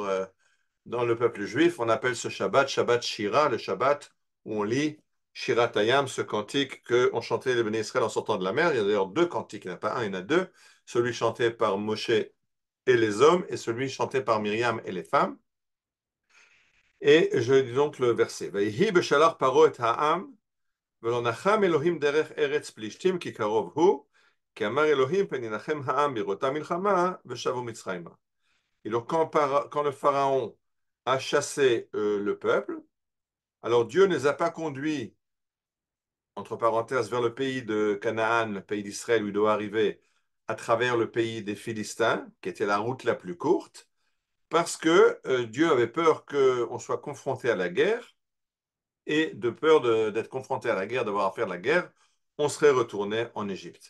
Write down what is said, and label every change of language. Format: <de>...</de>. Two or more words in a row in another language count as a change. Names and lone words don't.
<fr>Dans le peuple juif, on appelle ce Shabbat Shabbat Shira, le Shabbat où on lit Shirat Hayam, ce cantique qu'on chantait les Béné Israël en sortant de la mer. Il y a d'ailleurs deux cantiques, il n'y en a pas un, il y en a deux. Celui chanté par Moshe et les hommes et celui chanté par Myriam et les femmes. Et je dis donc le verset.</fr> <he>ויהי בשלח פרעה את העם, ולא נחם אלהים דרך ארץ פלשתים כי קרוב הוא, כי אמר אלהים פנינחם העם בראתם מלחמה ושבו מצרימה.</he> <fr>Et donc quand le pharaon a chassé le peuple, alors Dieu ne les a pas conduits, entre parenthèses, vers le pays de Canaan, le pays d'Israël où il doit arriver, à travers le pays des Philistins, qui était la route la plus courte, parce que Dieu avait peur qu'on soit confronté à la guerre, et de peur d'être confronté à la guerre, d'avoir à faire la guerre, on serait retourné en Égypte.</fr>